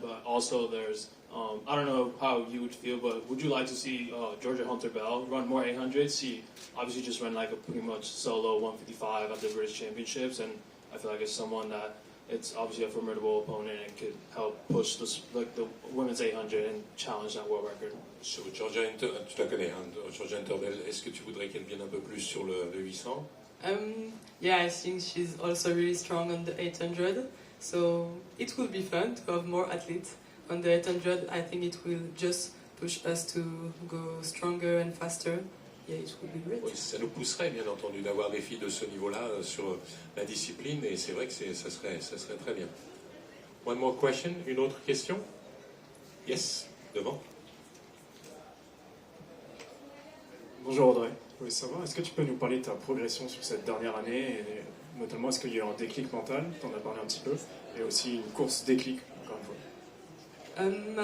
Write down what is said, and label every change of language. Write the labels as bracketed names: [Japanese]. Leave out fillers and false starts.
[English] But also, there's I don't know how you would feel, but would you like to see Georgia Hunter-Bell run more 800s? She obviously just ran like a pretty much solo 155 at the British Championships, and I feel like it's someone that it's obviously a formidable opponent and could help push the women's 800 and challenge that world record. [French] Sur Georgia Hunter, tu la connais, hein, Georgia Hunter-Bell. Est-ce que tu voudrais qu'elle vienne un peu plus sur le 800? [English] Yeah, I think she's also really strong on the 800, so it will be fun to have more athletes on the 800. I think it will just push us to go stronger and faster. Yeah, it will be great. [French] Oui, ça nous pousserait bien entendu d'avoir des filles de ce niveau-là sur la discipline, et c'est vrai que ça serait très bien. [English] One more question, [French] une autre question? [English] Yes, [French] devant. Bonjour Audrey, je voulais savoir, est-ce que tu peux nous parler de ta progression sur cette dernière année, et notamment est-ce qu'il y a eu un déclic mental, tu en as parlé un petit peu, et aussi une course déclic, encore une fois.